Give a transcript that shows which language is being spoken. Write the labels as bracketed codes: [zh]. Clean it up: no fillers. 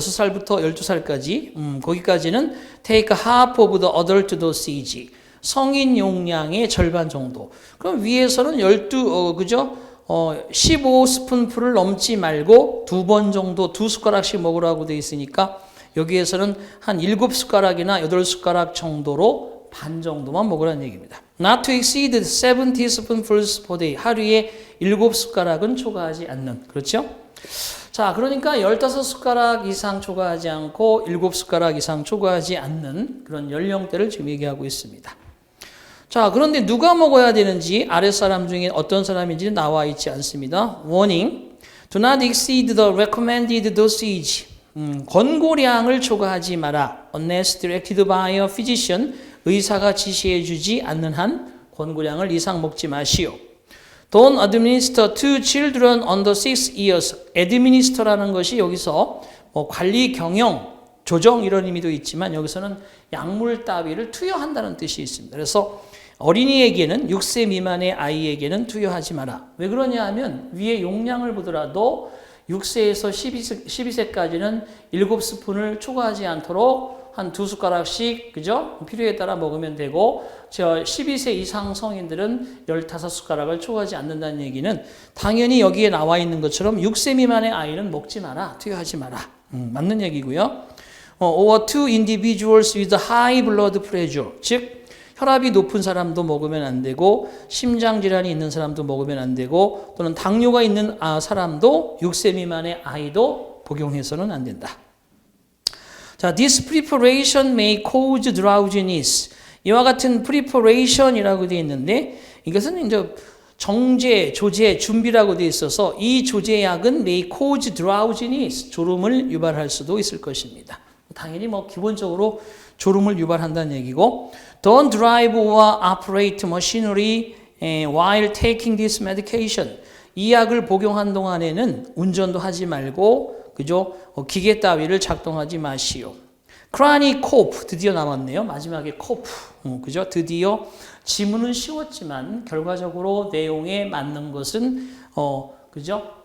[ko] 6살부터 12살까지 거기까지는 [en] take half of the adult dosage, [ko] 성인 용량의 절반 정도. 그럼 위에서는 15스푼풀을 넘지 말고 2번 정도 2숟가락씩 먹으라고 되어 있으니까 여기에서는 한 7숟가락이나 8숟가락 정도로 반 정도만 먹으라는 얘기입니다. [en] Not to exceed 7 teaspoonfuls per day. [ko] 하루에 7숟가락은 초과하지 않는. 그렇죠? 자, 그러니까 15숟가락 이상 초과하지 않고 7숟가락 이상 초과하지 않는 그런 연령대를 지금 얘기하고 있습니다. 자, 그런데 누가 먹어야 되는지 아랫사람 중에 어떤 사람인지 나와 있지 않습니다. [en] Warning. Do not exceed the recommended dosage. [ko] 권고량을 초과하지 마라. [en] Unless directed by a physician. [ko] 의사가 지시해 주지 않는 한 권고량을 이상 먹지 마시오. [en] Don't administer to children under 6 years. [ko] administer라는 것이 여기서 관리, 경영, 조정 이런 의미도 있지만 여기서는 약물 따위를 투여한다는 뜻이 있습니다. 그래서 어린이에게는 6세 미만의 아이에게는 투여하지 마라. 왜 그러냐 하면 위에 용량을 보더라도 6세에서 12세까지는 7스푼을 초과하지 않도록 한 2숟가락씩, 그죠? 필요에 따라 먹으면 되고, 12세 이상 성인들은 15숟가락을 초과하지 않는다는 얘기는 당연히 여기에 나와 있는 것처럼 6세 미만의 아이는 먹지 마라, 투여하지 마라. 맞는 얘기고요. [en] Or to individuals with high blood pressure. [ko] 즉, 혈압이 높은 사람도 먹으면 안 되고, 심장질환이 있는 사람도 먹으면 안 되고, 또는 당뇨가 있는 사람도 6세 미만의 아이도 복용해서는 안 된다. [en] 자, this preparation may cause drowsiness. [ko] 이와 같은 preparation이라고 되어 있는데 이것은 이제 정제, 조제, 준비라고 되어 있어서 이 조제약은 [en] may cause drowsiness, [ko] 졸음을 유발할 수도 있을 것입니다. 당연히 기본적으로 졸음을 유발한다는 얘기고, [en] don't drive or operate machinery while taking this medication. [ko] 이 약을 복용한 동안에는 운전도 하지 말고, 그죠? 기계 따위를 작동하지 마시오. chronic cough, 드디어 나왔네요. 마지막에 cough, 그죠? 드디어 지문은 쉬웠지만 결과적으로 내용에 맞는 것은 그죠?